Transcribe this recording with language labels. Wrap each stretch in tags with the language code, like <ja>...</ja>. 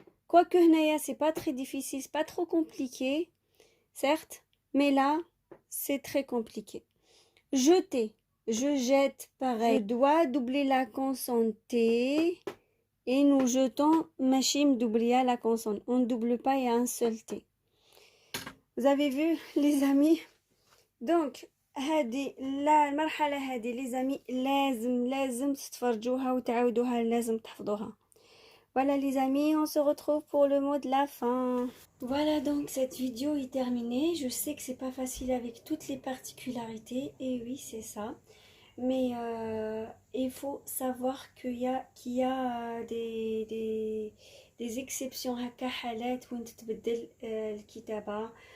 <fr>Quoique</fr> <ar>هنايا</ar> <fr>c'est pas très difficile, c'est pas trop compliqué, certes, mais là c'est très compliqué. Jeter, je jette, pareil. Je dois doubler la consonne T et nous jetons machine doubler à la consonne. On ne double pas, il y a un seul T. Vous avez vu les amis? Donc</fr> <ar>هذه لا المرحلة هذه</ar> <fr>les amis</fr> <ar>لازم تتفرجوها وتعودوها لازم تحفظوها.</ar> <fr>Voilà les amis, on se retrouve pour le mot de la fin. Voilà donc cette vidéo est terminée. Je sais que c'est pas facile avec toutes les particularités, et oui c'est ça. Mais il faut savoir qu'il y a des exceptions</fr> <ar>هكا حالات وين تتبدل الكتابة.</ar>